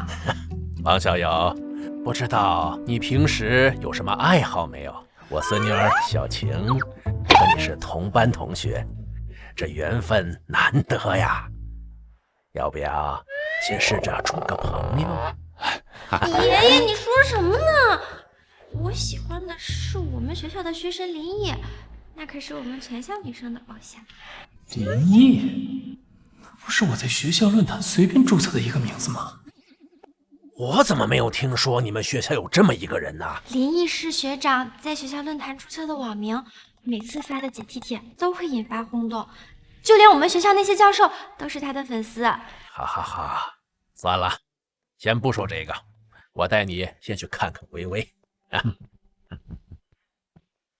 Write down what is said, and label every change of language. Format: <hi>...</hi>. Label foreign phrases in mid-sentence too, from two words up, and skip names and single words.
<zh>方小友，不知道你平時有什麼愛好沒有？我孫女兒小晴和你是同班同學，這緣分難得呀。要不要先試着處個朋友？爺爺，你說什麼呢？我喜歡的是我們學校的學神林烨，那可是我們全校女生的偶像。林烨，那不是我在學校論壇隨便註冊的一個名字嗎？我怎麼沒有聽說你們學校有這麼一個人呢？林烨是學長在學校論壇註冊的網名，每次發的解題帖都會引發轟動，就連我們學校那些教授都是他的粉絲。哈哈哈，算了，先不說這個，我帶你先去看看微微。</zh>